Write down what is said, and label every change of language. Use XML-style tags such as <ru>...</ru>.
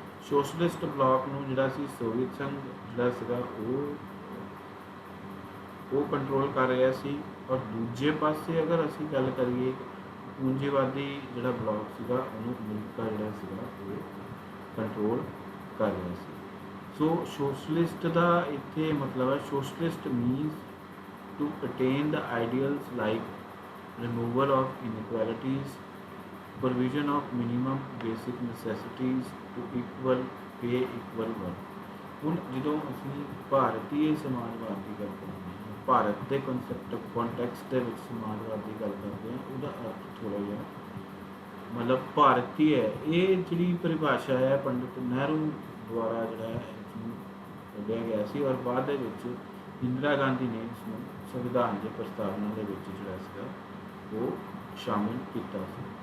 <pa>Socialist block ਨੂੰ ਜਿਹੜਾ ਸੀ Soviet ਸੰਘ ਜਿਹੜਾ ਸੀਗਾ ਉਹ ਕੰਟਰੋਲ ਕਰ ਰਿਹਾ ਸੀ, ਔਰ ਦੂਜੇ ਪਾਸੇ ਅਗਰ ਅਸੀਂ ਗੱਲ ਕਰੀਏ ਪੂੰਜੀਵਾਦੀ ਜਿਹੜਾ ਬਲਾਕ ਸੀਗਾ ਉਹਨੂੰ ਅਮਰੀਕਾ ਜਿਹੜਾ ਸੀਗਾ ਉਹ ਕੰਟਰੋਲ ਕਰ ਰਿਹਾ ਸੀ। ਸੋ ਸੋਸ਼ਲਿਸਟ ਦਾ ਇੱਥੇ ਮਤਲਬ ਹੈ,</pa> <en>Socialist means to attain the ideals like removal of inequalities, provision of minimum basic necessities to equal pay, equal work।</en> <pa>ਹੁਣ ਜਦੋਂ ਅਸੀਂ ਭਾਰਤੀ ਸਮਾਜਵਾਦ ਦੀ ਗੱਲ ਕਰਦੇ ਹਾਂ, ਭਾਰਤ ਦੇ ਕੰਟੈਕਸਟ ਦੇ ਵਿੱਚ ਸਮਾਜਵਾਦ ਦੀ ਗੱਲ ਕਰਦੇ ਹਾਂ, ਉਹਦਾ ਅਰਥ ਥੋੜ੍ਹਾ ਜਿਹਾ ਮਤਲਬ ਭਾਰਤੀ ਹੈ। ਇਹ ਜਿਹੜੀ ਪਰਿਭਾਸ਼ਾ ਹੈ ਪੰਡਿਤ ਨਹਿਰੂ ਦੁਆਰਾ ਜਿਹੜਾ ਹੈ ਇਸਨੂੰ ਕੱਢਿਆ ਗਿਆ ਸੀ, ਔਰ ਬਾਅਦ ਦੇ ਵਿੱਚ ਇੰਦਰਾ ਗਾਂਧੀ ਨੇ ਇਸ ਨੂੰ ਸੰਵਿਧਾਨ ਦੇ ਪ੍ਰਸਤਾਵਨਾ ਦੇ ਵਿੱਚ ਜਿਹੜਾ ਸੀਗਾ ਉਹ ਸ਼ਾਮਿਲ ਕੀਤਾ ਸੀ।</pa>